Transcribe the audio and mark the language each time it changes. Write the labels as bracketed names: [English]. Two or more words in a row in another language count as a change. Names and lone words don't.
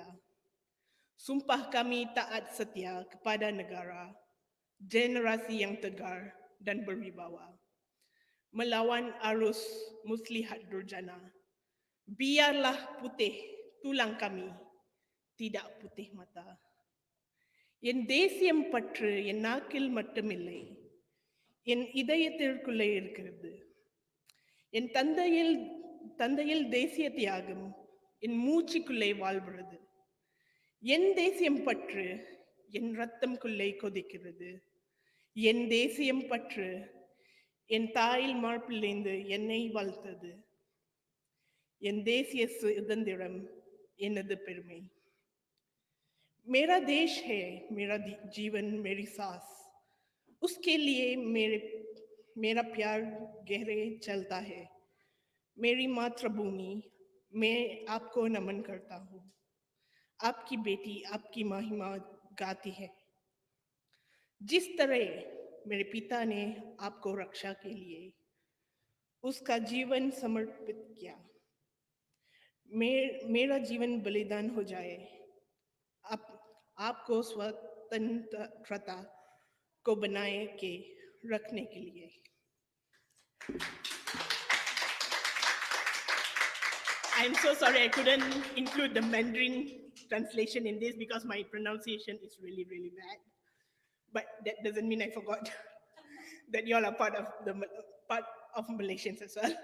[Malay] Sumpah kami taat setia kepada negara, generasi yang tegar dan berwibawa. Melawan arus muslihat durjana, biarlah putih tulang kami, tidak putih mata. [Tamil] என் தேசியம் பற்று என் நாக்கில் மட்டுமில்லை, என் இதயத்திற்குள்ளே இருக்கிறது. என் தந்தையில் தேசிய தியாகம் என் மூச்சுக்குள்ளே வாழ்கிறது. என் தேசியம் பற்று என் ரத்தம்குள்ளே கொதிக்கிறது. என் தேசியம் பற்று என் தாயில் மார்பிலிருந்து என்னை வளர்த்தது. என் தேசிய சுதந்திரம் எனது பெருமை. [Hindi] मेरा देश है, मेरा जीवन मेरी सांस, उसके लिए मेरा प्यार गहरे चलता है. मेरी मातृभूमि, मैं आपको नमन करता हूँ. आपकी बेटी आपकी महिमा गाती है. जिस तरह मेरे पिता ने आपको रक्षा के लिए उसका जीवन समर्पित किया, मेरा जीवन बलिदान हो जाए आपको स्वतंत्रता को बनाए के रखने के लिए. [English] I'm so sorry I couldn't include the Mandarin translation in this because my pronunciation is really, really bad. But that doesn't mean I forgot that you all are part of Malaysians as well.